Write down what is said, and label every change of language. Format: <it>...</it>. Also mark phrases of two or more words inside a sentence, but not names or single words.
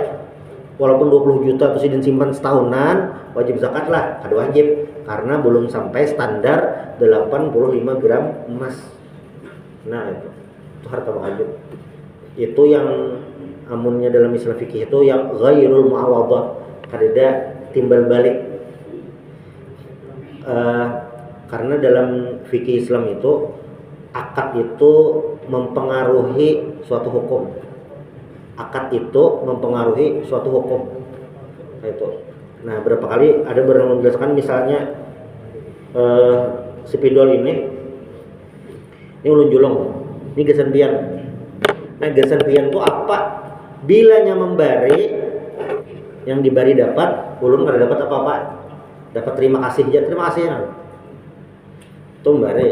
<id>Walaupun 20 juta itu sidin simpan setahunan, wajib zakat lah, kada wajib. Karena belum sampai standar 85 gram emas. Nah itu harta wajib. Itu yang amunnya dalam istilah fikih itu yang</id> <ar>ghairul muawadhah,</ar> <id>kada timbal balik. Karena dalam fikih Islam itu akad itu mempengaruhi suatu hukum. Nah, berapa kali ada menjelaskan misalnya si pidol ini ulun julung, ini gasan pian. Nah, gasan pian itu apa? Bilanya membari, yang dibari dapat, ulun kada dapat apa-apa. Dapat terima kasih nah. Itu membari.</id>